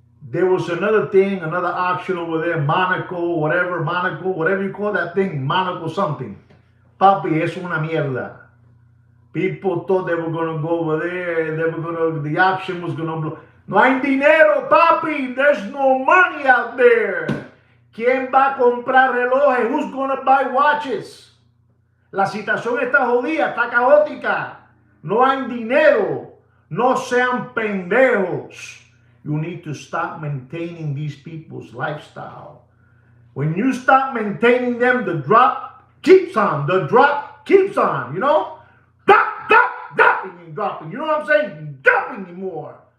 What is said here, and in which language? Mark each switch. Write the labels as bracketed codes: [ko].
[en] There was another thing, another auction over there, Monaco, whatever you call that thing, Monaco something. Papi, [es] es una mierda. [en] People thought they were going to go over there, the auction was going to blow. [es] No hay dinero, papi. [en] There's no money out there. [es] ¿Quién va a comprar relojes? [en] Who's going to buy watches? [es] La situación está jodida, está caótica. No hay dinero. No sean pendejos. [en] You need to stop maintaining these people's lifestyle. When you stop maintaining them, the drop keeps on. The drop keeps on, dropping and dropping. You know what I'm saying? Dropping more.